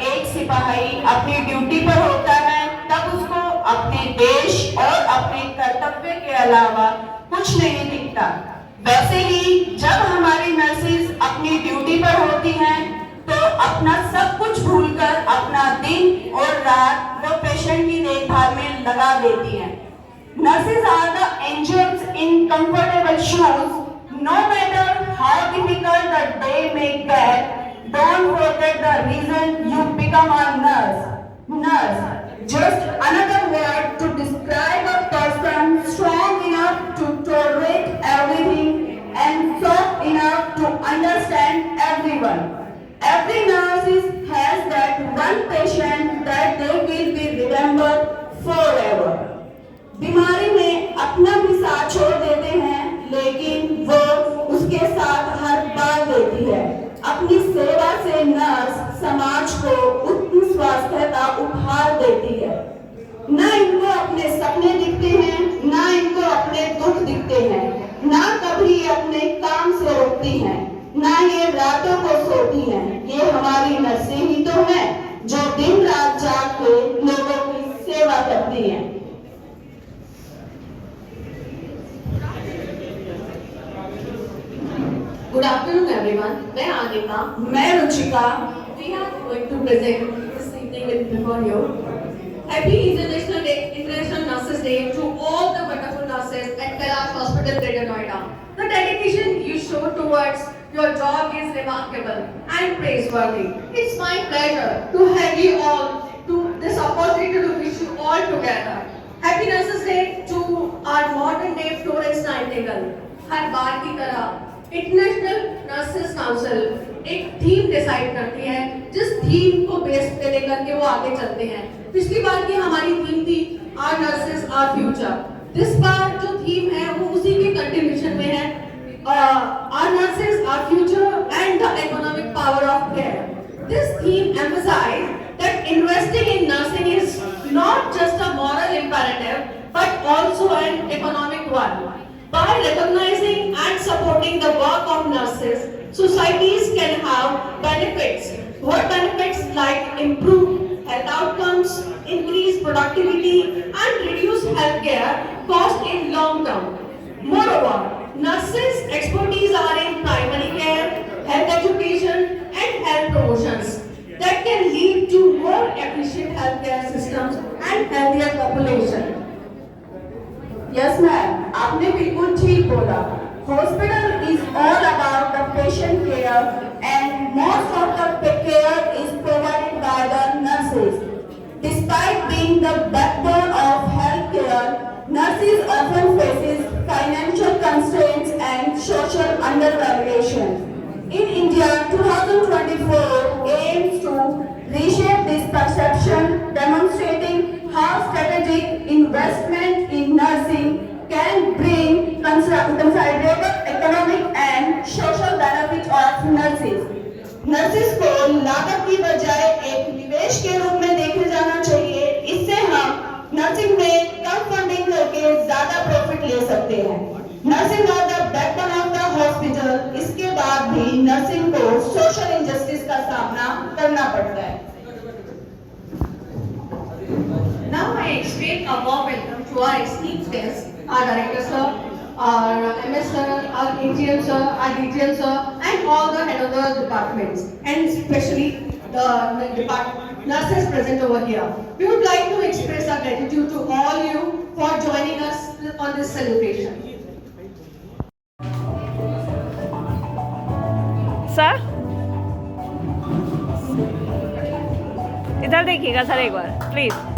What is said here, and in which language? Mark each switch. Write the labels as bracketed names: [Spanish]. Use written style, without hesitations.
[Hindi] सिपाही अपनी ड्यूटी पर होता है तब उसको अपने देश और अपने कर्तव्य के अलावा कुछ नहीं दिखता। वैसे ही जब हमारी नर्सेज अपनी ड्यूटी पर होती हैं तो अपना सब कुछ भूलकर अपना दिन और रात वो पेशेंट की देखभाल में लगा देती हैं। [English] Nurses are the angels in comfortable shoes. No matter how difficult the day may get, don't forget the reason you become a nurse. Nurse, just another word to describe a person strong enough to tolerate everything and soft enough to understand everyone. Every has that one patient that they will be remembered forever. [Hindi] बीमारी में अपना भी साथ छोड़ देते हैं, लेकिन वो उसके साथ हर बार देती है। अपनी सेवा से नर्स समाज को उत्तम स्वास्थ्य का उपहार देती है। न इनको अपने सपने दिखते हैं, न इनको अपने दुख दिखते हैं, न कभी अपने काम से रुकती हैं, न ये रातों को सोती हैं। ये हमारी नर्सें ही तो हैं जो दिन रात जाग के लोगों की सेवा करती हैं। [English] Good afternoon, everyone. [Hindi] मैं आनिका, मैं Ruchika. [English] We are going to present this evening before you. Happy International Nurses Day to all the wonderful nurses at Kailash Hospital, Greater Noida. The dedication you show towards your job is remarkable and praiseworthy. It's my pleasure to have you all to this opportunity to wish you all together. Happy Nurses Day to our modern day Florence Nightingale. [Hindi] हर बार की तरह international nurses council एक theme decide करती है, जिस theme को base पे लेकर के वो आगे चलते हैं। पिछली बार की हमारी थीम थी [English] Our nurses our future. This [Hindi] बार जो थीम है वो उसी के कंटिन्यूएशन में है, [English] Our nurses our future and the economic power of care. This theme emphasise that investing in nursing is not just a moral imperative but also an economic one. By recognizing and supporting the work of nurses, societies can have benefits. What benefits? Like improved health outcomes, increased productivity, and reduced healthcare cost in long term. Moreover, nurses' expertise are in primary care, health education, and health promotions that can lead to more efficient healthcare systems and healthier population. Yes ma'am, [Hindi] आपने बिल्कुल ठीक बोला। [English] Hospital is all about the patient care and most of the care is provided by the nurses. Despite being the backbone of health care, nurses often faces financial constraints and social undervaluation. In India, 2024 aims to reshape this perception, demonstrating how strategic investment in nursing can bring considerable economic and social benefits of nurses. [Hindi] Nurses को लागत की बजाय एक निवेश के रूप में देखे जाना चाहिए। इससे हम नर्सिंग में कम फंडिंग करके ज्यादा प्रॉफिट ले सकते हैं। [English] Nursing are the backbone of the hospital. [Hindi] इसके बाद भी नर्सिंग को सोशल इंजस्टिस का सामना करना पड़ता है। [English] Now I extend a warm welcome to our esteemed guests, our director sir, our MS sir, our AGM sir, our DGM sir, and all the head of the departments, and especially the nurses present over here. We would like to express our gratitude to all you for joining us on this celebration. [Hindi] Sir इधर देखिएगा sir एक बार please.